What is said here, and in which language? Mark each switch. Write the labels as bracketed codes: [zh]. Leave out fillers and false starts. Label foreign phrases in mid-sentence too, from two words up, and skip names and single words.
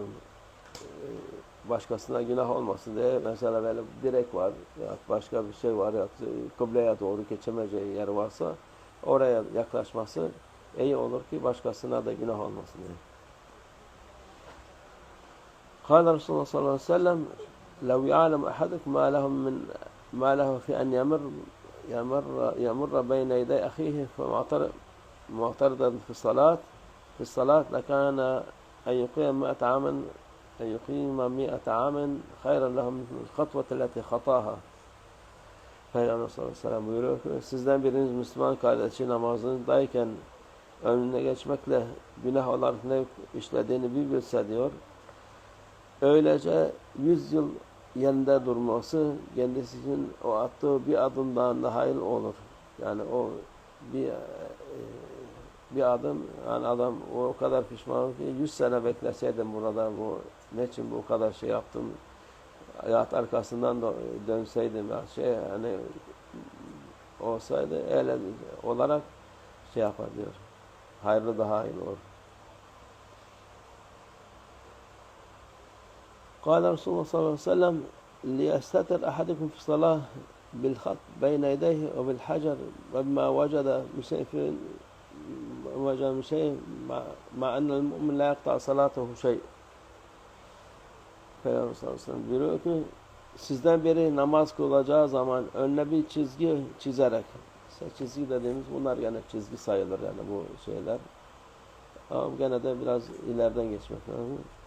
[tr] Başkasına günah olmasın diye mesela böyle direk var ya başka bir şey var ya kıbleye doğru geçemeyeceği yer varsa oraya yaklaşması iyi olur ki başkasına da günah olmasın diye. [ar] قال رسول الله صلى الله عليه وسلم لو يعلم أحدكم ما له في أن يمر بين يدي أخيه معترضا في الصلاة لكان أن يقيم 100 عام خيرا له من الخطوة التي خطاها. [tr] Peygamber [ar] صلى الله عليه وسلم [tr] buyuruyor ki sizden biriniz Müslüman kardeşi namazındayken önüne geçmekle günah olarak ne işlediğini bir bilse diyor. Öylece 100 yıl yerinde durması kendisi için o attığı bir adımdan daha hayırlı olur. Yani o bir adım yani adam o kadar pişman ki 100 sene bekleseydim burada bu ne için bu kadar şey yaptım hayat arkasından da dönseydim yani olsaydı öyle olarak şey yapar diyor. Hayırlı daha hayırlı olur. [ar] قال رسول الله صلى الله عليه وسلم ليستتر أحدكم في الصلاة بالخط بين يديه وبالحجر وما وجد من شيء مع أن المؤمن لا يقطع صلاته شيء. [tr] Peygamber [ar] صلى الله عليه وسلم [tr] buyuruyor ki sizden biri namaz kılacağı zaman önüne bir çizgi çizerek çizgi dediğimiz bunlar gene çizgi sayılır yani bu şeyler. Ama gene de biraz ileriden geçmek lazım.